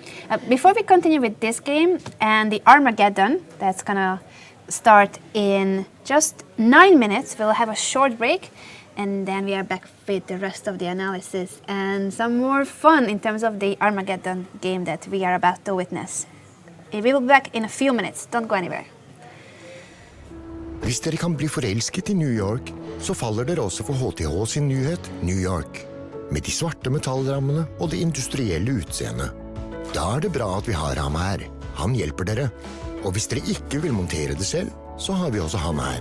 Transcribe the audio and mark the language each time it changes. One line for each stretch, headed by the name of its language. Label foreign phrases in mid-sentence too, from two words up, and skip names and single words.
English: Before we continue with this game and the Armageddon, that's gonna start in just 9 minutes. We'll have a short break, and then we are back with the rest of the analysis and some more fun in terms of the Armageddon game that we are about to witness. We will be back in a few minutes. Don't go anywhere.
Norwegian: Hvis dere kan bli forelsket i New York, så faller dere også for HTH sin nyhet New York. Med de svarte metallrammene og det industrielle utseendet. Da er det bra at vi har ham her. Han hjelper dere. Og hvis dere ikke vil montere det selv, så har vi også han her.